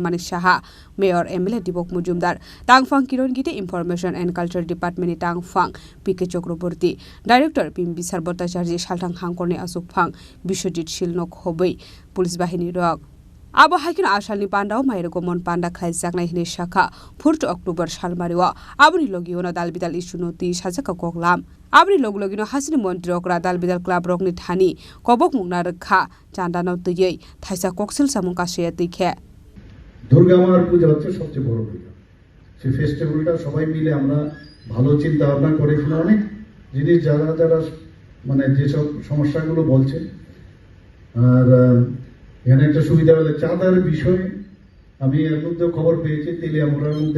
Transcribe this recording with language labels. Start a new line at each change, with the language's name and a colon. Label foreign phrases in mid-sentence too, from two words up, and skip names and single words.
Kok Borok: Manik Sahani Mayar Dipak Majumder Tangfang Kiran Gittee Information and Culture Department Tangfang PK Chakraborty Director Pimbi Sarbotajarji Shaltang Hangkorni Asukphang Bishojit Shilno khobwi Police Bahini Rok Abo hakin Ashalni Panda Mayar Gomon Panda Khlaijakha hine Shakha 4 October Shalmariwa Abni Logiona Dalbidal Ishunuti Sajaka Koklam Abni Logino Hasteni Mantri Okra Dalbidal Club Rokni Thani Kobok Mungna Rakha Chandano Tuyei Thaisa Koksil Samungka Sheyatike
Bangla: দুর্গা মার পূজা হচ্ছে সবচেয়ে বড় পূজা সেই ফেস্টিভ্যালটা সবাই মিলে আমরা ভালো চিন্তা ভাবনা করে এখানে অনেক জিনিস যারা মানে যেসব সমস্যাগুলো বলছে আর এখানে একটা সুবিধা হলো চাঁদার বিষয়ে আমি এর মধ্যে খবর পেয়েছি তেলিয়ামুড়ার মধ্যে